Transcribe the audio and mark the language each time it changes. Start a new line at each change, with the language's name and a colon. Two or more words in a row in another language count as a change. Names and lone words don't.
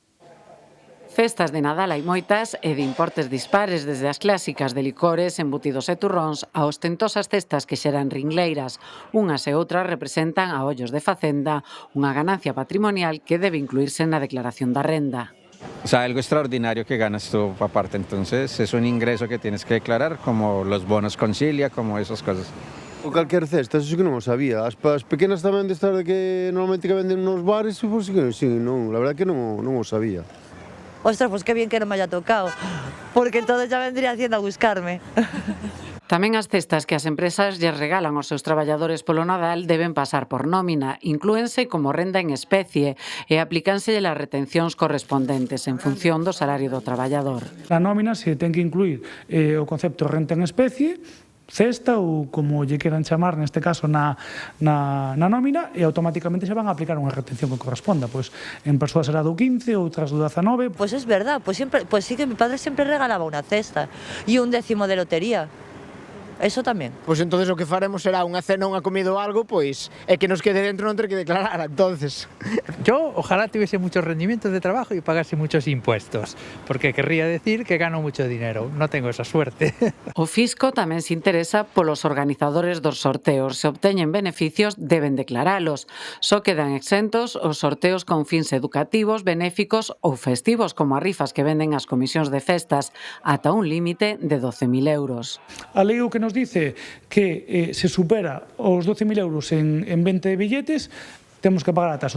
Galician: Festas de Nadal hai moitas e de importes dispares, desde as clásicas de licores, embutidos e turróns a ostentosas cestas que xeran ringleiras. Unhas e outras representan a ollos de facenda unha ganancia patrimonial que debe incluirse na declaración da renda.
Spanish: O sea, algo extraordinario que ganas tú aparte, entonces es un ingreso que tienes que declarar, como los bonos concilia, como esas cosas.
Galician: O calquer cesta,
Spanish: eso sí
Galician: que non o sabía. As pequenas tamén de estar de que normalmente que venden nos bares,
Spanish: pues sí,
Galician: non,
Spanish: la verdad
Galician: que non o sabía.
Spanish: Ostras, pues qué bien que non me haya tocado, porque entonces ya vendría Hacienda a buscarme.
Galician: Tamén as cestas que as empresas lles regalan aos seus traballadores polo Nadal deben pasar por nómina, inclúense como renda en especie e aplícanse as retencións correspondentes en función do salario do traballador. Na nómina se ten que incluir o concepto renta en especie, cesta ou como lle queran chamar neste caso na nómina, e automáticamente
Spanish: se van a aplicar
Galician: unha retención que corresponda, pois en persoas será do 15, outras do 19.
Spanish: Pues es verdad, pues sí que mi padre siempre regalaba
Galician: unha cesta e un
Spanish: 10º de lotería. Eso tamén.
Galician: Pois entonces o que faremos será unha cena ou unha comida ou algo, pois é que nos quede dentro non ter que declarar, entonces.
Spanish: Yo ojalá tuviese muchos rendimientos de trabajo y pagase muchos impuestos, porque querría decir que gano mucho dinero. No tengo esa suerte.
Galician: O fisco tamén se interesa polos organizadores dos sorteos. Se obteñen beneficios, deben declaralos. Só quedan exentos os sorteos con fins educativos, benéficos ou festivos, como as rifas que venden as comisións de festas, ata un límite de 12.000 euros. A lei o que nos dice que se supera os 12.000 euros en venta de billetes, temos que pagar a taxa.